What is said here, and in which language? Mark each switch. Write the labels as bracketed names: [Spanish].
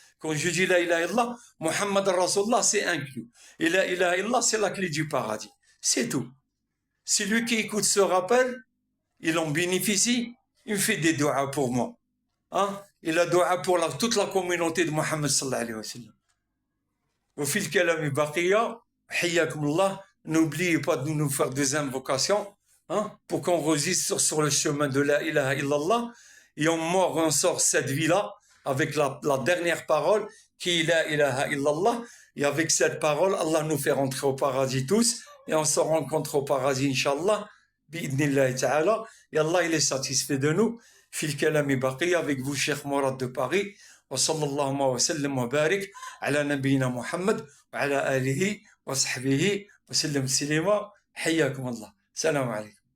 [French] Quand je dis la ilaha illallah, Muhammad Rasulullah, c'est inclus. Et la ilaha illallah, c'est la clé du paradis. C'est tout. Celui qui écoute ce rappel, il en bénéficie, il me fait des doigts pour moi. Hein? Il a doua pour toute la communauté de Mohammed sallallahu alayhi wa sallam. [Arabic] وفي الكلام بقية حياكم الله. [French] N'oubliez pas de nous faire des invocations, hein, pour qu'on résiste sur le chemin de la ilaha illallah et on mord, on sort cette vie-là avec la dernière parole qui est la ilaha illallah. Et avec cette parole, Allah nous fait rentrer au paradis tous et on se rencontre au paradis, Inch'Allah, bi'idnillahi ta'ala. Et Allah, il est satisfait de nous. [Arabic] في الكلام بقية [French] avec vous, Cheikh Mourad de Paris. [Arabic] وصلى الله وسلم وبارك على نبينا محمد وعلى آله وصحبه وسلم تسليما. حياكم الله. السلام عليكم.